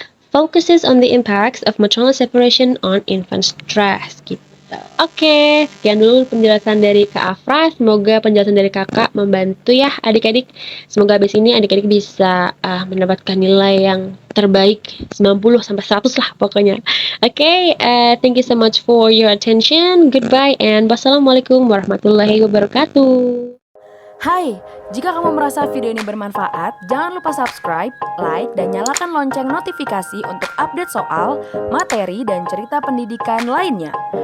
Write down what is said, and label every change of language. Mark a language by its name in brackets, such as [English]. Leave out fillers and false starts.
[English] Focuses on the impacts of maternal separation on infant stress gitu. [Indonesian] Oke, sekian dulu penjelasan dari Kak Afra. Semoga penjelasan dari kakak membantu ya adik-adik. Semoga habis ini adik-adik bisa mendapatkan nilai yang terbaik 90 sampai 100 lah pokoknya. [English] Oke, thank you so much for your attention. Goodbye and wassalamualaikum warahmatullahi wabarakatuh. [Indonesian] Hai, jika kamu merasa video ini bermanfaat, jangan lupa subscribe, like, dan nyalakan lonceng notifikasi untuk update soal, materi, dan cerita pendidikan lainnya.